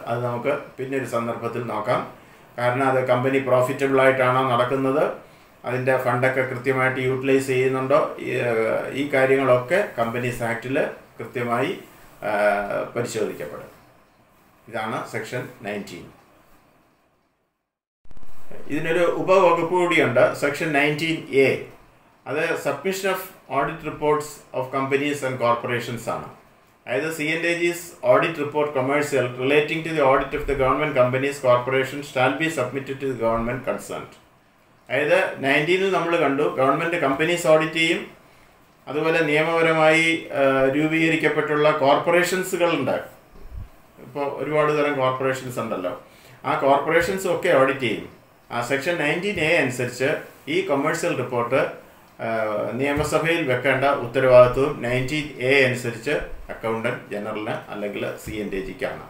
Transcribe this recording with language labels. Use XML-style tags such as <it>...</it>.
<ml>അത് നമുക്ക് പിന്നൊരു സന്ദർഭത്തിൽ നോക്കാം. കാരണം അത് കമ്പനി പ്രോഫിറ്റബിളായിട്ടാണോ നടക്കുന്നത്, അതിൻ്റെ ഫണ്ടൊക്കെ കൃത്യമായിട്ട് യൂട്ടിലൈസ് ചെയ്യുന്നുണ്ടോ, ഈ കാര്യങ്ങളൊക്കെ കമ്പനീസ് ആക്ടിൽ കൃത്യമായി പരിശോധിക്കപ്പെടും. ഇതാണ് സെക്ഷൻ 19. ഇതിനൊരു ഉപവകുപ്പ് കൂടിയുണ്ട്, സെക്ഷൻ 19A. അത് submission of audit reports of companies and corporations ആണ്. അതായത്</ml> <en>CNAG's audit report commercial relating to the audit of the government companies corporations shall be submitted to the government concerned.</en> <ml>അതായത് 19 നമ്മൾ കണ്ടു, government companies audit ചെയ്യും. അതുപോലെ നിയമപരമായി രൂപീകരിക്കപ്പെട്ടുള്ള കോർപ്പറേഷൻസുകളുണ്ട്. ഇപ്പോൾ ഒരുപാട് തരം കോർപ്പറേഷൻസ് ഉണ്ടല്ലോ, ആ കോർപ്പറേഷൻസും ഒക്കെ ഓഡിറ്റ് ചെയ്യും. ആ സെക്ഷൻ 19A അനുസരിച്ച് ഈ കൊമേഴ്സ്യൽ റിപ്പോർട്ട് നിയമസഭയിൽ വെക്കേണ്ട ഉത്തരവാദിത്വം 19A അനുസരിച്ച് അക്കൗണ്ടൻറ്റ് ജനറലിന് അല്ലെങ്കിൽ CNAGക്കാണ്.</ml>